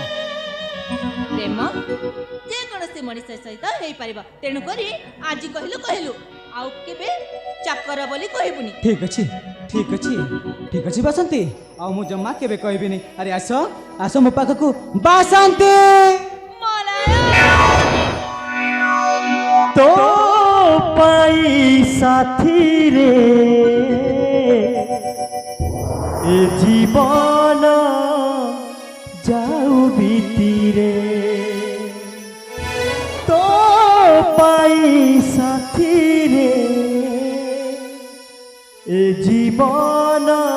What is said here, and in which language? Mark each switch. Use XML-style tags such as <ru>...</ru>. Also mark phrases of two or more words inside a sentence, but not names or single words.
<or>ପ୍ରେମ ଯେକୌଣସି ମଣିଷ ସହିତ ହେଇପାରିବ। ତେଣୁକରି ଆଜି କହିଲୁ କହିଲୁ ଆଉ କେବେ ଚାକର ବୋଲି କହିବୁନି। ଠିକ ଅଛି ଠିକ ଅଛି ଠିକ ଅଛି ବାସନ୍ତୀ ଆଉ ମୁଁ ଜମା କେବେ କହିବିନି। ଆରେ ଆସ ଆସ ମୋ ପାଖକୁ ବାସନ୍ତୀ। ତୋ ପାଇଁ ସାଥୀ ରେ ଏ ଜୀବନ ଯାଉ ବିତିରେ ତୋ ପାଇଁ ସାଥୀ ରେ ଏ ଜୀବନ</or>